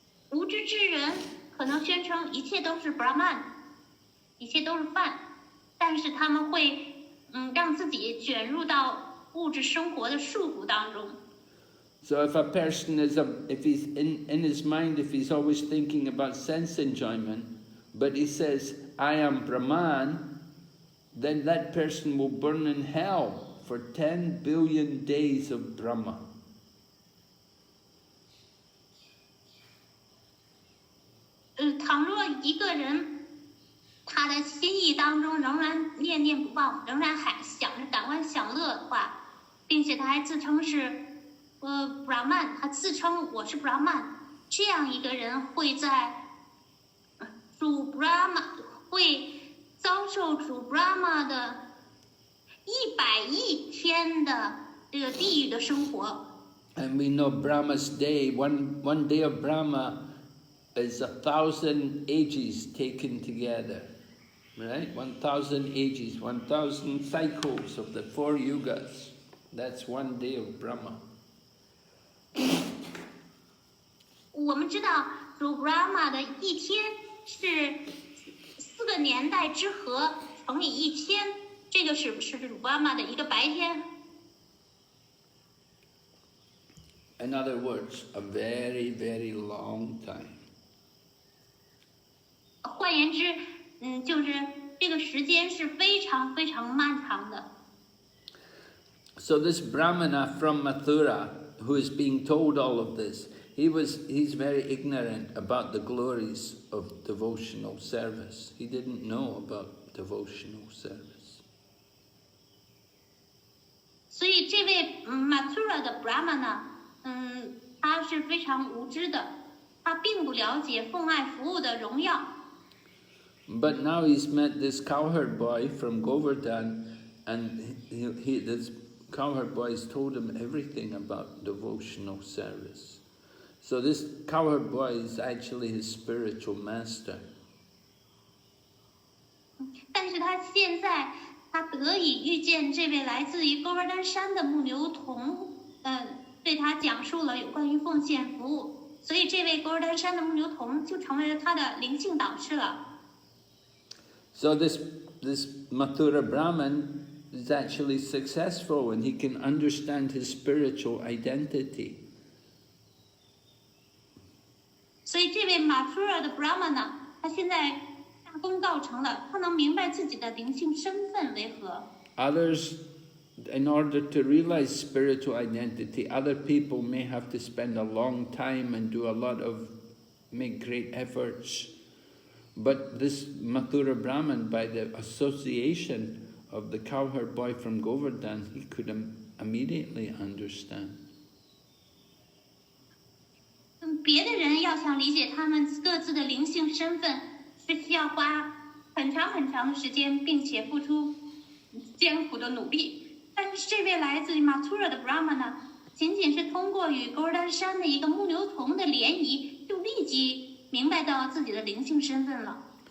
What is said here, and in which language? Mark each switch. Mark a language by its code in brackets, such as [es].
[zh] 无知之人可能宣称一切都是 Brahman， 一切都是饭，但是他们会让自己卷入到物质生活的束缚当中。 [en] So if a person if he's in his mind, if he's always thinking about sense enjoyment, but he says, I am Brahman, then that person will burn in hell for 10 billion days of Brahma. [zh] 倘若一个人他的心意当中仍然念念不忘，仍然还想着感官享乐的话，并且他还自称是Brahman， 他自称我是 Brahman， 这样一个人会在主 Brahma 会遭受主 Brahma 的100亿天的这个地狱的生活。 [en] And we know Brahma's day, one day of Brahma is 1,000 ages taken together, right? 1,000 ages, 1,000 cycles of the 4 yugas. That's one day of Brahma. [zh] 我们知道主 Brahma 的一天是4个年代之和乘以1000，这个是主 Brahma 的一个白天。 [en] In other words, a very, very long time. [zh] 换言之，就是这个时间是非常非常漫长的。 [en] So this Brahmana from Mathura, who is being told all of this, he's very ignorant about the glories of devotional service. He didn't know about devotional service. [zh] 所以这位Mathura 的 Brahmana，他是非常无知的，他并不了解奉爱服务的荣耀。 [en] But now he's met this cowherd boy from Govardhan, and this cowherd boy has told him everything about devotional service. So this cowherd boy is actually his spiritual master. [zh] 但是他现在得以遇见这位来自于勾尔丹山的牧牛童，对他讲述了有关于奉献服务，所以这位勾尔丹山的牧牛童就成为了他的灵性导师了。 [en] So this Mathura Brahman is actually successful, and he can understand his spiritual identity. [zh] 所以这位Mathura的 Brahmana， 他现在大功告成了，他能明白自己的灵性身份为何。 [en] Others, in order to realize spiritual identity, other people may have to spend a long time and make great efforts. But this Mathura Brahman, by the association of the cowherd boy from Govardhan, he could immediately understand. [zh] 别的人要想理解他们各自的灵性身份，是需要花很长很长的时间，并且付出艰苦的努力。但是这位来自于 Mathura 的 Brahmana， 仅仅是通过与勾尔丹山的一个牧牛童的联谊，就立即明白到自己的灵性身份了。